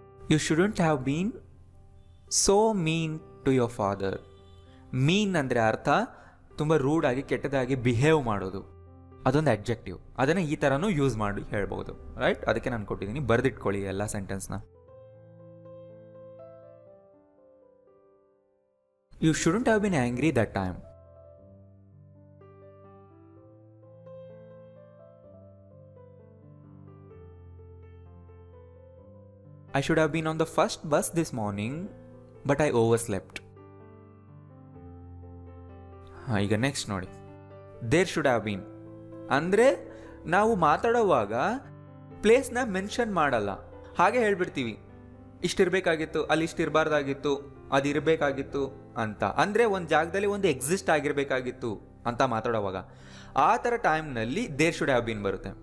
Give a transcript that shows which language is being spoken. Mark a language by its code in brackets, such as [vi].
[en] You shouldn't have been so mean to your father. [kn] ಮೀನ್ ಅಂದರೆ ಅರ್ಥ ತುಂಬ ರೂಡಾಗಿ ಕೆಟ್ಟದಾಗಿ ಬಿಹೇವ್ ಮಾಡೋದು, ಅದೊಂದು ಅಡ್ಜೆಕ್ಟಿವ್. ಅದನ್ನು ಈ ಥರನೂ ಯೂಸ್ ಮಾಡಿ ಹೇಳ್ಬೋದು, ರೈಟ್? ಅದಕ್ಕೆ ನಾನು ಕೊಟ್ಟಿದ್ದೀನಿ, ಬರೆದಿಟ್ಕೊಳ್ಳಿ ಎಲ್ಲ ಸೆಂಟೆನ್ಸ್ನ. [en] You shouldn't have been angry that time. I should have been on the first bus this morning, but I overslept. [kn] ಈಗ ನೆಕ್ಸ್ಟ್ ನೋಡಿ, [en] there should have been [kn] ಅಂದರೆ ನಾವು ಮಾತಾಡುವಾಗ ಪ್ಲೇಸ್ನ ಮೆನ್ಷನ್ ಮಾಡಲ್ಲ, ಹಾಗೆ ಹೇಳ್ಬಿಡ್ತೀವಿ ಇಷ್ಟಿರಬೇಕಾಗಿತ್ತು, ಅಲ್ಲಿ ಇಷ್ಟಿರಬಾರ್ದಾಗಿತ್ತು, ಅದಿರಬೇಕಾಗಿತ್ತು ಅಂತ. ಅಂದರೆ ಒಂದು ಜಾಗದಲ್ಲಿ ಒಂದು ಎಕ್ಸಿಸ್ಟ್ ಆಗಿರಬೇಕಾಗಿತ್ತು ಅಂತ ಮಾತಾಡುವಾಗ ಆ ಥರ ಟೈಮ್ನಲ್ಲಿ [en] there should have been [kn] ಬರುತ್ತೆ.